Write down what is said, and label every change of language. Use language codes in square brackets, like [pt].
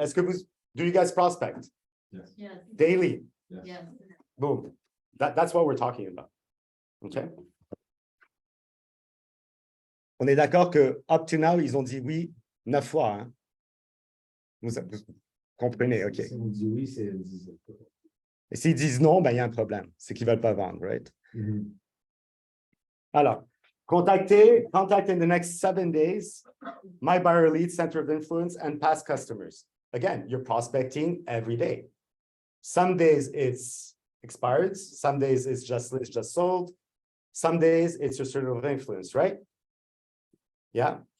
[fr] Est-ce que [en] do you guys prospect? Yes. Yes. Daily? Yes. Yes. Boom. That's what we're talking about. Okay. [fr] On est d'accord que [en] up to now, [fr] ils ont dit oui 9 fois. Hein? Vous comprenez, OK. Si on dit oui, c'est disent. Et s'ils disent non, ben, il y a un problème. C'est qu'ils ne veulent pas vendre, right? [en] Alors, contact in the next 7 days, my buyer lead, center of influence, and past customers. Again, you're prospecting every day. Some days it's expired. Some days it's just sold. Some days it's your center of influence, right? Yeah.